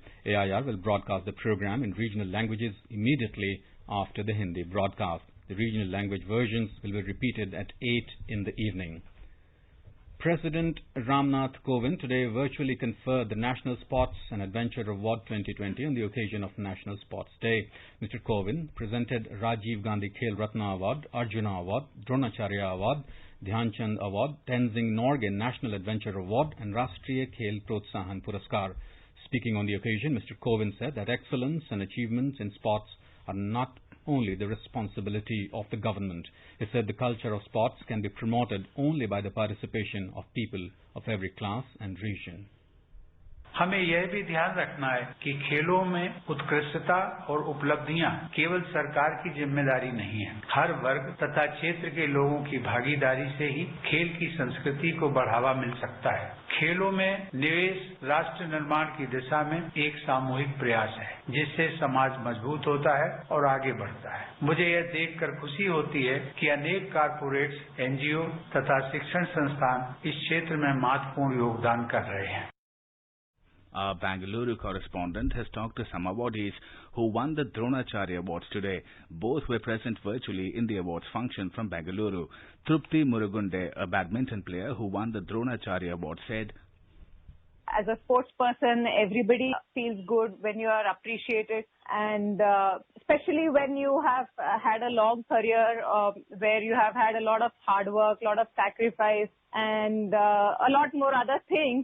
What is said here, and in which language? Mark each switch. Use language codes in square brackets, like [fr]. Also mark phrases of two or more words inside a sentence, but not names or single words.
[en] AIR will broadcast the program in regional languages immediately after the Hindi broadcast. The regional language versions will be repeated at 8 in the evening. President Ramnath Kovind today virtually conferred the National Sports and Adventure Award 2020 on the occasion of National Sports Day. Mr. Kovind presented Rajiv Gandhi Khel Ratna Award, Arjuna Award, Dronacharya Award, Dhyan Chand Award, Tenzing Norgay National Adventure Award and Rashtriya Khel Protsahan Puraskar. Speaking on the occasion, Mr. Kovind said that excellence and achievements in sports are not only the responsibility of the government. He said the culture of sports can be promoted only by the participation of people of every class and region. [hi] हमें यह भी ध्यान रखना है कि खेलों में उत्कृष्टता और उपलब्धियां केवल सरकार की जिम्मेदारी नहीं है। हर वर्ग तथा क्षेत्र के लोगों की भागीदारी से ही खेल की संस्कृति को बढ़ावा मिल सकता है। खेलों में निवेश राष्ट्र निर्माण की दिशा में एक सामूहिक प्रयास है, जिससे समाज मजबूत होता है और आगे बढ़ता है। मुझे यह देखकर खुशी होती है कि अनेक कारपोरेट्स, एनजीओ तथा शिक्षण संस्थान इस क्षेत्र में महत्वपूर्ण योगदान कर रहे हैं। [en] Our Bangalore correspondent has talked to some awardees who won the Dronacharya Awards today. Both were present virtually in the awards function from Bangalore. Trupti Murugunde, a badminton player who won the Dronacharya Award, said, as a sports person, everybody feels good when you are appreciated, and especially when you have had a long career where you have had a lot of hard work, a lot of sacrifice, and a lot more other things.